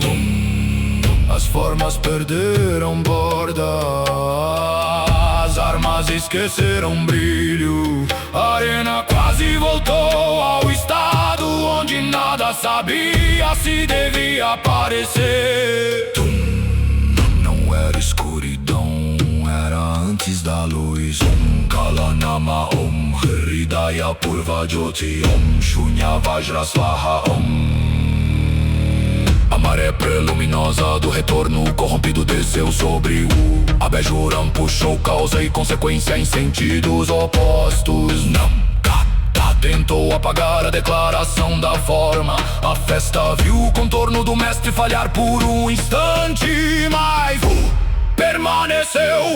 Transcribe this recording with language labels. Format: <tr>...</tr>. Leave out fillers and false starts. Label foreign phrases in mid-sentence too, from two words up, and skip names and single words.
<pt>As formas perderam borda, as armas esqueceram brilho. A arena quase voltou ao estado onde nada sabia se devia aparecer. Não era escuridão, era antes da luz.</pt> <sa>कालनाम ॐ हृदय पूर्व ज्योति ॐ शून्य वज्र स्वाहा ॐ.</sa> <pt>A maré preluminosa do retorno corrompido desceu sobre o Abejuram, puxou causa e consequência em sentidos opostos. Namkata tentou apagar a declaração da forma. A festa viu o contorno do mestre falhar por um instante, mas permaneceu.</pt>